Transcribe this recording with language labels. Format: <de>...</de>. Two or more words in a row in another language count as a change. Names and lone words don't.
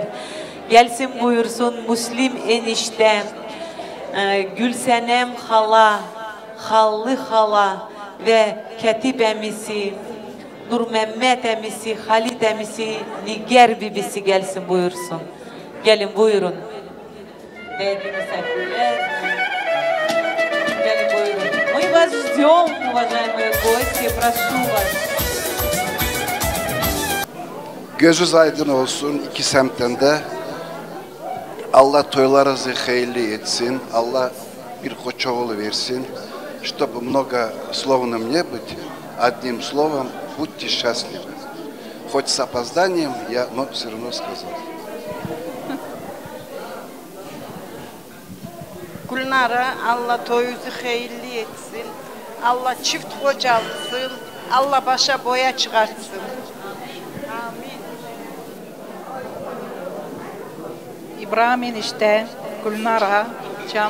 <tr>Gelsin buyursun Müslim eniştem, Gülsenem hala, Hallı hala ve Ketip emisi, Nur Mehmet emisi, Halit emisi, Niger bibisi gelsin buyursun. Gelin buyurun. Değerli misafirler.</tr> <ru>Мы вас ждем, уважаемые гости, прошу вас.</ru> <tr>Gözünüz aydın olsun iki semtinde. Allah toylarınızı hayırlı etsin. Allah bir koçoğlu versin.</tr> <ru>Чтобы много словным не быть, одним словом, будьте счастливы. Хоть с опозданием, но все равно сказал.</ru> <tr>Gülnara Allah toyunuzu hayırlı etsin. Allah çift kocalsın. Allah başa boya çıkartsın. Amin. İbrahim enişte, Gülnara canım.</tr>